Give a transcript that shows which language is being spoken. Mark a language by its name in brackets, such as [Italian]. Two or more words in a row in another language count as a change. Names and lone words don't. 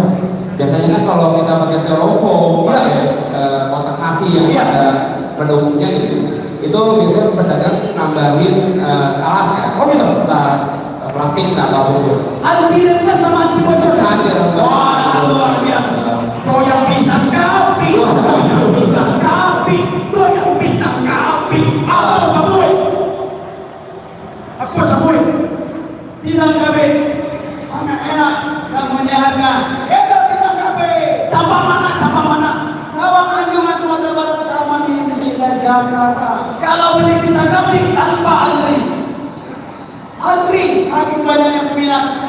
[Indonesian] Biasanya kan kalau kita pakai styrofoam, Iya. pakai kotak nasi yang Iya. ada pada umumnya gitu, itu biasanya pedagang nambahin alas kan. Oh gitu. Plastik atau apapun. Anti remes sama anti bocor. Anti remes. Wah, luar biasa. Goyang pisang kapi, goyang pisang kapi, goyang pisang kapi. Apa sabun? Apa sabun? Pisang kapi. Sangat enak dan menyehatkan. Enak pisang kapi. Cabang mana? Kawang Anjungan Sumatera Barat, Taman Mini Jakarta. Kalau beli pisang kapi tanpa antri, aku banyak yang minat.